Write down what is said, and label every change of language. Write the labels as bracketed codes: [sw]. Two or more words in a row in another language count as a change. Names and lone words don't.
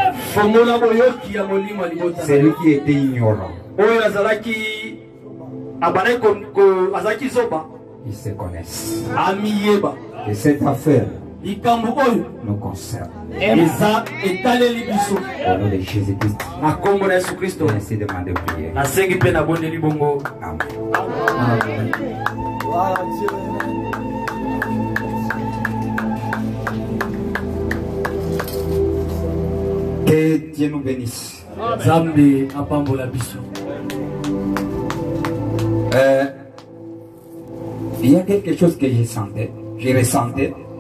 [fr] Celui qui était ignorant, Ils se connaissent. Amiyeba. Et cette affaire [ln] Likambo oyo [fr] nous concerne. [ln] eza etaleli biso. [fr] Au nom de Jésus-Christ. [ln] Na kombo na Yesu Kristo. [fr] Merci de demander de prier. [ln] Nasengi pe na bondeli bongo. [fr] Amen. Que Dieu nous bénisse. [ln] Zambe apambola biso. [fr] Il y a quelque chose que je sentais, je ressentais.